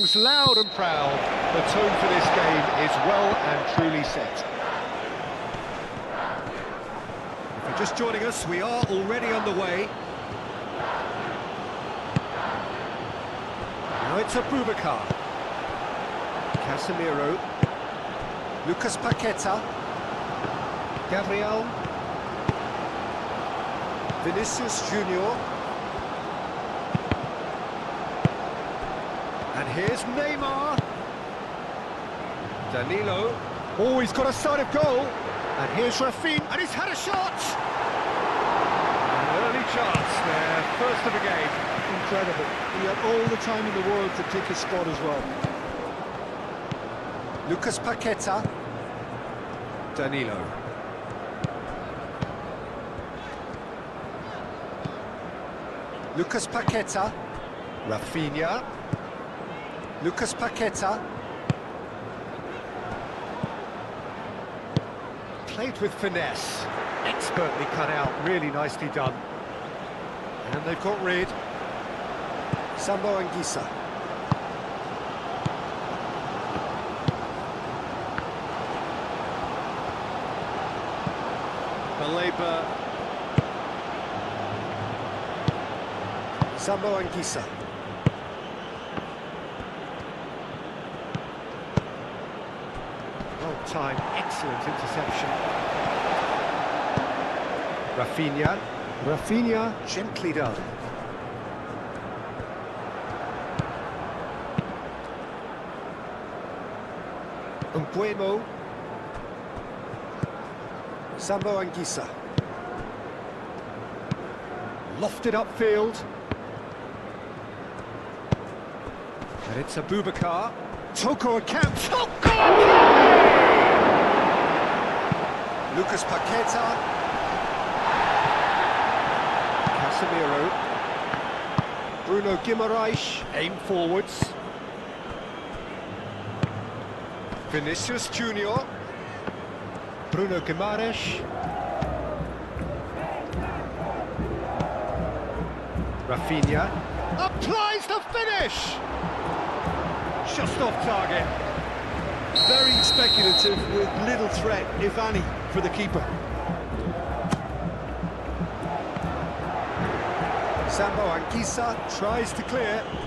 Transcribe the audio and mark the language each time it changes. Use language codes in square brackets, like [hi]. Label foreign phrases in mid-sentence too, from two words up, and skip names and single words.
[en] goes loud and proud. The tone for this game is well and truly set. If you're just joining us, we are already underway. Now it's Abubakar. Casemiro. Lucas Paqueta. Gabriel. Vinicius Junior. And here's Neymar. Danilo. Oh, he's got a sight of goal. And here's Rafinha. And he's had a shot. An early chance there, first of the game. Incredible. He had all the time in the world to pick his spot as well. Lucas Paqueta. Danilo. Lucas Paqueta. Rafinha. Lucas Paqueta. Played with finesse. Expertly cut out, really nicely done. And they've got rid. Sambo Anguissa. Baleba. Sambo Anguissa. Well timed, excellent interception. Rafinha. Rafinha, gently done. Mbuemo. Sambo Anguissa. Lofted upfield. And it's Abubakar. Toko Akanji. Toko Akanji! Lucas Paqueta. Casemiro. Bruno Guimaraes. Aim forwards. Vinicius Junior. Bruno Guimaraes. Rafinha. Applies the finish! Just off target. Very speculative with little threat, if any, for the keeper. Sambo Anguissa tries to clear.